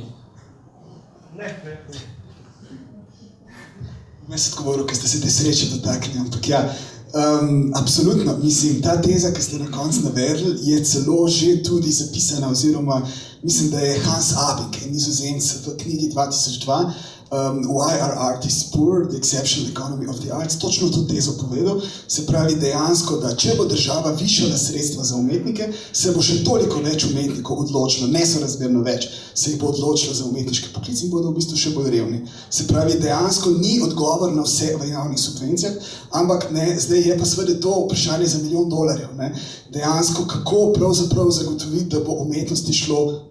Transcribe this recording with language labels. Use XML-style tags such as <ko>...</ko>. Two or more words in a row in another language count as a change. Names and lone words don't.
<sl>Ne. Jaz sem govoril, ker ste se te sreče dotaknili, ampak ja, absolutno, mislim, ta teza, ki ste na koncu navedli, je celo že tudi zapisana, oziroma mislim, da je Hans Abing, Nizozemec, v knjigi 2002, Why are artists poor? The exceptional economy of the arts, točno to tezo povedal, se pravi dejansko, da če bo država višala sredstva za umetnike, se bo še toliko več umetnikov odločilo, nesorazmerno več, se jih bo odločilo za umetniške poklice in bodo v bistvu še bolj revni. Se pravi, dejansko ni odgovor na vse v javnih subvencijah, ampak ne, zdaj je pa seveda to vprašanje za $1 milijon, ne, dejansko kako pravzaprav zagotoviti, da bo umetnosti šlo dobro.</sl>